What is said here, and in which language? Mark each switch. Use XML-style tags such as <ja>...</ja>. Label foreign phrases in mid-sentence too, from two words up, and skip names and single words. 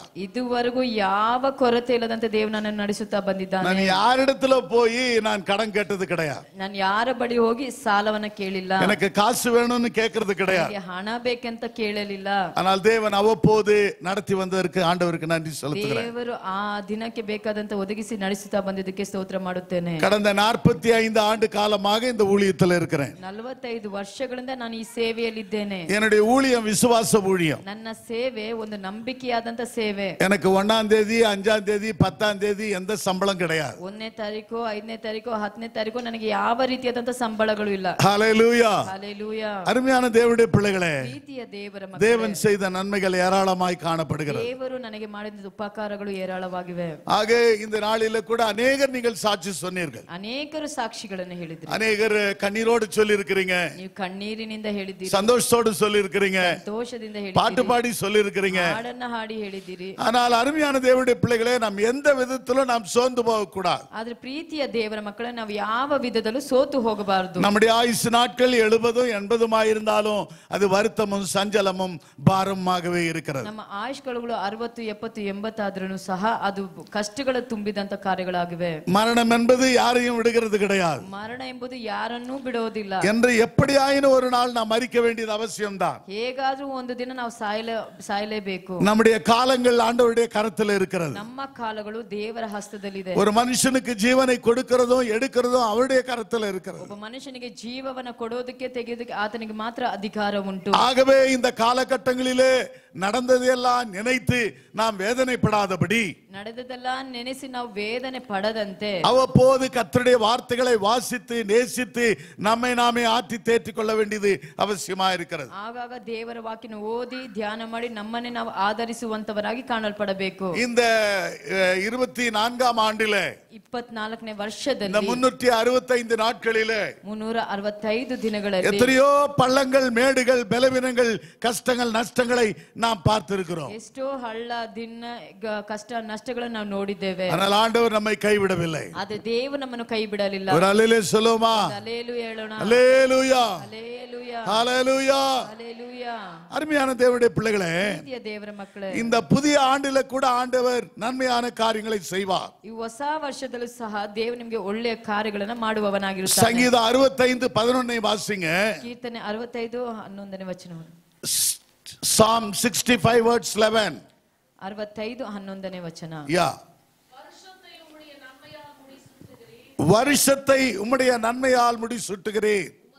<kn>ಇದುವರೆಗೂ ಯಾವ ಕೊರತೆ ಇಲ್ಲದಂತೆ ದೇವರು ನನ್ನನ್ನು ನಡೆಸುತ್ತಾ ಬಂದಿದ್ದಾನೆ.</kn> <ta>நான் யாரிடத்துல போய் நான் கடன் கேட்டது கிடையாது.</ta> <kn>ನಾನು ಯಾರ ಬಳಿ ಹೋಗಿ ಸಾಲವನ್ನ ಕೇಳಿಲ್ಲ.</kn> <ta>எனக்கு காசு வேணும்னு கேட்கறது கிடையாது.</ta> <kn>ನನಗೆ ಹಣ ಬೇಕಂತ ಕೇಳಲಿಲ್ಲ.</kn> <ta>ஆனால் தேவன் அவ்வப்போது நடத்தி வந்ததற்கு ஆண்டவருக்கு நன்றி செலுத்துகிறேன்.</ta> <kn>ದೇವರು ಆ ದಿನಕ್ಕೆ ಬೇಕಾದಂತ ಒದಗಿಸಿ ನಡೆಸುತ್ತಾ ಬಂದಿದ್ದಕ್ಕೆ ಸ್ತೋತ್ರ ಮಾಡುತ್ತೇನೆ.</kn> <ta>கடந்த 45 ஆண்டு காலமாக இந்த ஊழியத்தில் இருக்கிறேன்.</ta> <kn>45 ವರ್ಷಗಳಿಂದ ನಾನು ಈ ಸೇವೆಯಲ್ಲಿದ್ದೇನೆ.</kn> <ta>என்னுடைய ஊழியம் விசுவாச ஊழியம்.</ta> <kn>ನನ್ನ ಸೇವೆ ಒಂದು ನಂಬಿಕೆಯಾದಂತ ಸೇವೆ.</kn> <ta>எனக்கு 1ஆம் தேதி 5ஆம் தேதி 10ஆம் தேதி எந்த சம்பளம் கிடையாது.</ta> <kn>1ನೇ ತಾರೀಕು 5ನೇ ತಾರೀಕು 10ನೇ ತಾರೀಕು ನನಗೆ ಯಾವ ರೀತಿಯಾದಂತ ಸಂಬಳಗಳು ಇಲ್ಲ.</kn> <ta>ஹல்லேலூயா. ஹalleluya. அருமையான தேவனுடைய பிள்ளைகளே,</ta> <kn>ಪ್ರೀತಿಯ ದೇವರ ಮಕ್ಕಳೇ,</kn> <ta>தேவன் செய்த நன்மைகள் ஏராளமாய் காணப்படுகிறது.</ta> <kn>ದೇವರು ನನಗೆ ಮಾಡಿದ ಉಪಕಾರಗಳು ಏರಾಳವಾಗಿವೆ.</kn> <ta>ஆக இந்த நாளில கூட அநேகர் நீங்கள் சாட்சி சொன்னீர்கள்.</ta> <kn>ಅನೇಕರು ಸಾಕ್ಷಿಗಳನ್ನು ಹೇಳಿದ್ರು.</kn> <ta>அநேகர் கண்ணீரோடு சொல்லி இருக்கிறீங்க,</ta> <kn>ನೀವು ಕಣ್ಣೀರಿನಿಂದ ಹೇಳಿದ್ದೀರಿ,</kn> <ta>சந்தோஷத்தோடு சொல்லி இருக்கிறீங்க,</ta> <kn>ಸಂತೋಷದಿಂದ</kn> <ta>பாட்டு</ta> <kn>ಹೇಳಿದ್ದೀರಿ,</kn> <ta>பாடி சொல்லி இருக்கிறீங்க.</ta> <kn>ಹಾಡನ್ನ ಹಾಡಿ ಹೇಳಿದ್ದೀರಿ.</kn> <ta>ஆனால் அருமையான தேவனுடைய பிள்ளைகளே, நாம் எந்த விதத்திலும் நாம் சோர்ந்து போக கூடாது.</ta> <kn>ಆದ್ರೆ ಪ್ರೀತಿಯ ದೇವರ ಮಕ್ಕಳೇ, ನಾವು ಯಾವ ವಿಧದಲ್ಲೂ ಸೋತು ಹೋಗಬಾರದು.</kn> <ta>நம்முடைய ஆயுசு நாட்கள் 70 80 இருந்தாலும் அது வருத்தமும் சஞ்சலமும் பாரமாகவே இருக்கிறது.</ta> <kn>ನಮ್ಮ ಆಯುಷ್ಗಳು 60 70 80 ಆದ್ರೂ ಸಹ ಅದು ಕಷ್ಟಗಳ ತುಂಬಿದಂತ ಕಾರ್ಯಗಳಾಗಿವೆ.</kn> <ta>மரணம் என்பது யாரையும் விடுகிறது கிடையாது.</ta> <kn>ಮರಣ ಎಂಬುದು ಯಾರನ್ನೂ ಬಿಡೋದಿಲ್ಲ.</kn> <ta>என்று எப்படியாயினும் ஒரு நாள் நாம் மரிக்க வேண்டியது அவசியம்தான்.</ta> <kn>ಹೇಗಾದ್ರೂ ಒಂದು ದಿನ ನಾವು ಸಾಯಲೇಬೇಕು.</kn> <ta>நம்முடைய காலங்கள் ஆண்டவருடைய கரத்தில் இருக்கிறது.</ta> <kn>ನಮ್ಮ ಕಾಲಗಳು ದೇವರ ಹಸ್ತದಲ್ಲಿದೆ.</kn> <ta>ஒரு மனுஷனுக்கு ஜீவனை கொடுக்கிறதும் எடுக்கிறதும் அவருடைய கரத்தில் இருக்கிறது.</ta> <kn>ಒಬ್ಬ ಮನುಷ್ಯನಿಗೆ ಜೀವವನ್ನ ಕೊಡೋದಕ್ಕೆ ತೆಗೆಯೋದಕ್ಕೆ ಆತನಿಗೆ ಮಾತ್ರ ಅಧಿಕಾರ ಉಂಟು.</kn> <ta>ஆகவே இந்த காலகட்டங்களிலே நடந்ததெல்லாம் நினைத்து நாம் வேதனைப்படாதபடி,</ta> <kn>ನಡೆದದೆಲ್ಲ ನೆನೆಸಿ ನಾವು ವೇದನೆ ಪಡದಂತೆ,</kn> <ta>அவ்வப்போது கர்த்தருடைய வார்த்தைகளை வாசித்து நேசித்து நம்மை நாமே ஆற்றி தேற்றிக் கொள்ள வேண்டியது அவசியமா இருக்கிறது.</ta> <kn>ಆಗಾಗ ದೇವರ ವಾಕ್ಯನ ಓದಿ ಧ್ಯಾನ ಮಾಡಿ ನಮ್ಮನ್ನೇ ನಾವು ಆಧರಿಸುವಂತವರಾಗಿ ಕಾಣಲ್ಪಡಬೇಕು.</kn> <ta>இந்த 24ஆம் ஆண்டிலே</ta> <kn>24ನೇ</kn> <ta>இந்த</ta> <kn>ವರ್ಷದಲ್ಲಿ</kn> <ta>365 நாட்களிலே</ta> <kn>365 ದಿನಗಳಲ್ಲಿ</kn> <ta>எத்தனையோ பள்ளங்கள் மேடுகள் பலவீனங்கள் கஷ்டங்கள் நஷ்டங்களை நாம் பார்த்திருக்கிறோம்.</ta> <kn>ಎಷ್ಟೋ ಹಳ್ಳ ದಿನ ಕಷ್ಟ ನಷ್ಟಗಳನ್ನು ನಾವು ನೋಡಿದ್ದೇವೆ.</kn> <ta>ஆனால் ஆண்டவர் நம்மை கைவிடவில்லை.</ta> <kn>ಆದ್ರೆ ದೇವರು ನಮ್ಮನ್ನು ಕೈ ಬಿಡಲಿಲ್ಲ.</kn> <ta>ஒரு அல்லேலூயா சொல்லுமா?</ta> <kn>ಹಲ್ಲೆಲೂಯಾ ಹೇಳೋಣ.</kn> <ta>அல்லேலூயா,</ta> <kn>ಹಲ್ಲೆಲೂಯಾ,</kn> <ta>ஹalleluya.</ta> <kn>ಹಲ್ಲೆಲೂಯಾ.</kn> <ta>அருமையான தேவனுடைய பிள்ளைகளே,</ta> <kn>ಪ್ರೀತಿಯ ದೇವರ ಮಕ್ಕಳೇ,</kn> <ta>இந்த புதிய ஆண்டில கூட ஆண்டவர் நன்மையான காரியங்களை செய்வார்.</ta> <kn>ಈ ಹೊಸ ವರ್ಷದಲ್ಲೂ ಸಹ ದೇವರು ನಿಮಗೆ ಒಳ್ಳೆಯ ಕಾರ್ಯಗಳನ್ನು ಮಾಡುವವನಾಗಿರುತ್ತಾನೆ.</kn> <ta>சங்கீதம் 65:11 வாசிங்க.</ta> <kn>ಕೀರ್ತನೆ 65:11 ವಚನವನ್ನು.</kn> <en>Psalm 65:11.</en> <kn>65:11 ವಚನ. யா.</kn> <ta>வருஷத்தை உம்முடைய நன்மையால் முடிசூட்டுகிறீர்.</ta>